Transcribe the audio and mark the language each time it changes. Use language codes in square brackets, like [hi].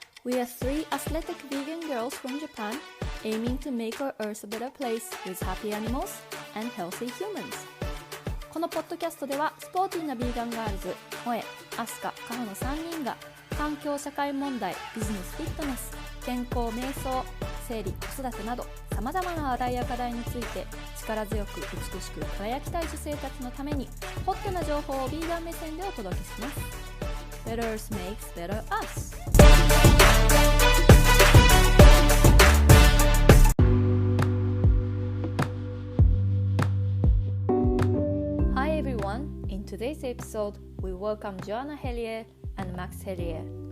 [en] We are three athletic vegan girls from Japan aiming to make our earth a better place with happy animals and healthy humans. [ja] このポッドキャストではスポーティーなビーガンガールズ、萌え、アスカ、カホの3人が環境社会問題、ビジネスフィットネス、健康瞑想、生理、子育てなど様々な話題や課題について力強く美しく輝きたい女性たちのためにホットな情報をビーガン目線でお届けします。 [en] Better Earth makes better us. Hi everyone, in today's episode we welcome Joanna Hellier and Max Hellier.